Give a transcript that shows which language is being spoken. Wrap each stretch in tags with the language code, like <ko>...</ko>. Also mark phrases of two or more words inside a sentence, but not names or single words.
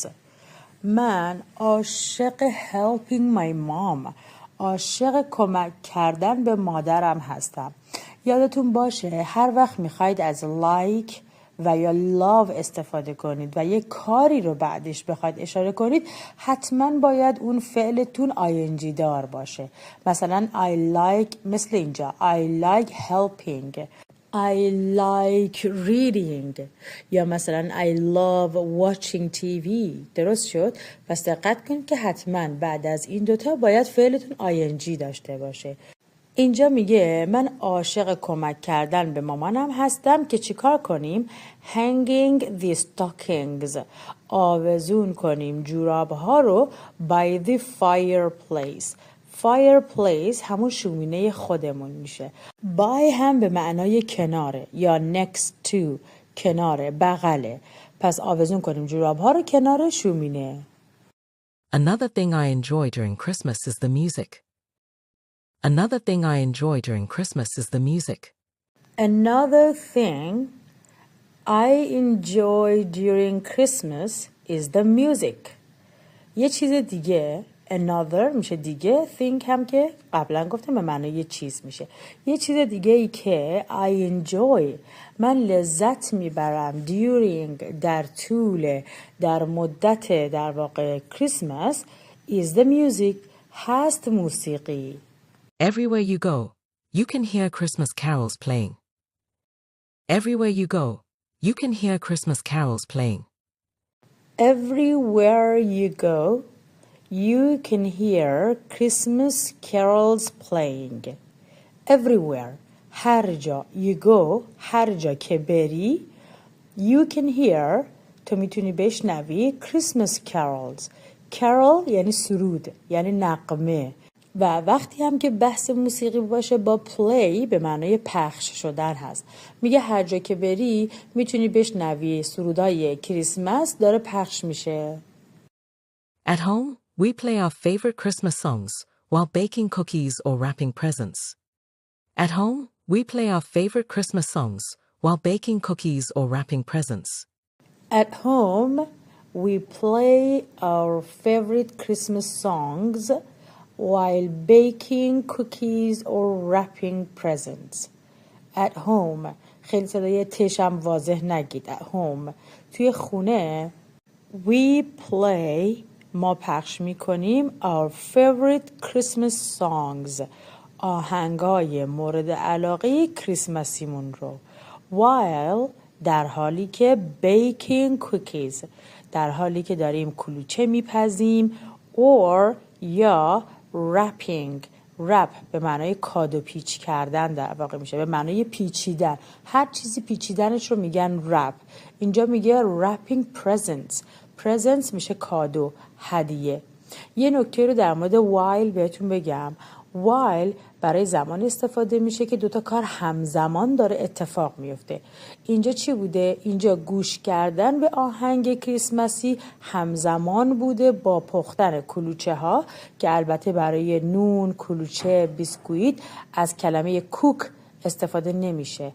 <fa>من عاشق</fa> <en>helping my mom</en> <fa>عاشق کمک کردن به مادرم هستم. یادتون باشه هر وقت میخواید از like و یا love استفاده کنید و یه کاری رو بعدش بخواید اشاره کنید حتما باید اون فعلتون ing دار باشه.</fa> <en>مثلا I like</en> <fa>مثل اینجا</fa> <en>I like helping I like reading یا مثلا I love watching TV</en> <fa>درست شد؟ پس دقت کنید که حتما بعد از این دوتا باید فعلتون ing داشته باشه. اینجا میگه من عاشق کمک کردن به مامانم هستم که چیکار کنیم؟</fa> <en>hanging the stockings</en> <fa>آویزون کنیم جوراب ها رو</fa> <en>by the fireplace fireplace</en> <fa>همون شومینه خودمون میشه by هم به معنای کناره یا</fa> <en>next to</en> <fa>کناره بغله پس آویزون کنیم جوراب ها رو کنار شومینه</fa> <en>Another thing I enjoy during Christmas is the music. Another thing I enjoy during Christmas is the music. Another thing I enjoy during Christmas is the music.</en> <fa>یه چیز دیگه another میشه دیگه thing هم که قبلا گفتم به معنی یه چیز میشه یه چیز دیگه ای که</fa> <en>I enjoy</en> <fa>من لذت میبرم during در طول در مدت در واقع</fa> <en>Christmas is the music</en> <fa>هست موسیقی</fa> <en>Everywhere you go, you can hear Christmas carols playing. Everywhere you go, you can hear Christmas carols playing. Everywhere you go, you can hear Christmas carols playing. Everywhere.</en> <fa>هر جا</fa> <en>you go,</en> <fa>هر جا که بری,</fa> <en>you can hear,</en> <fa>تو میتونی بشنوی</fa> <en>Christmas carols.</en> <fa>Carol یعنی سرود, یعنی نغمه. و وقتی هم که بحث موسیقی باشه با play به معنای پخش شدن هست میگه هر جا که بری میتونی بشنوی سرودای کریسمس داره پخش میشه</fa> <en>At home, we play our favorite Christmas songs while baking cookies or wrapping presents. At home, we play our favorite Christmas songs while baking cookies or wrapping presents. At home we play our favorite Christmas songs while baking cookies or wrapping presents. At home</en> <fa>خیلی صدای تشم واضح نگید.</fa> <en>At home</en> <fa>توی خونه</fa> <en>we play</en> <fa>ما پخش میکنیم</fa> <en>our favorite Christmas songs</en> <fa>آهنگای مورد علاقه کریسمسیمون رو while در حالی که</fa> <en>baking cookies</en> <fa>در حالی که داریم کلوچه میپزیم or یا</fa> <en>wrapping wrap</en> <fa>به معنای کادو پیچ کردن در واقع میشه به معنای پیچیدن هر چیزی پیچیدنش رو میگن wrap اینجا میگه</fa> <en>wrapping presents presents</en> <fa>میشه کادو هدیه یه نکته رو در مورد while بهتون بگم while برای زمان استفاده میشه که دوتا کار همزمان داره اتفاق میفته اینجا چی بوده؟ اینجا گوش کردن به آهنگ کریسمسی همزمان بوده با پختن کلوچه ها که البته برای نون، کلوچه، بیسکویت از کلمه کوک استفاده نمیشه</fa>